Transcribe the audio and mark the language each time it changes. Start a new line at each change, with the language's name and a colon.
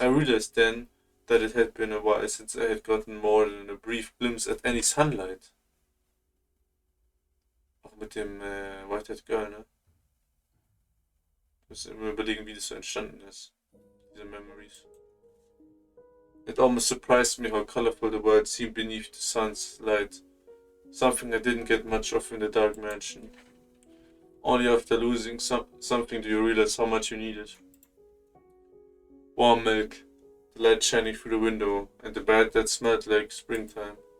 English: I realized then that it had been a while since I had gotten more than a brief glimpse at any sunlight.
German: Auch mit dem Whitehead Girl, ne? Ich muss immer überlegen, wie das so entstanden ist. Diese Memories.
English: It almost surprised me how colorful the world seemed beneath the sun's light. Something I didn't get much of in the dark mansion. Only after losing something do you realize how much you need it. Warm milk, the light shining through the window, and the bed that smelled like springtime.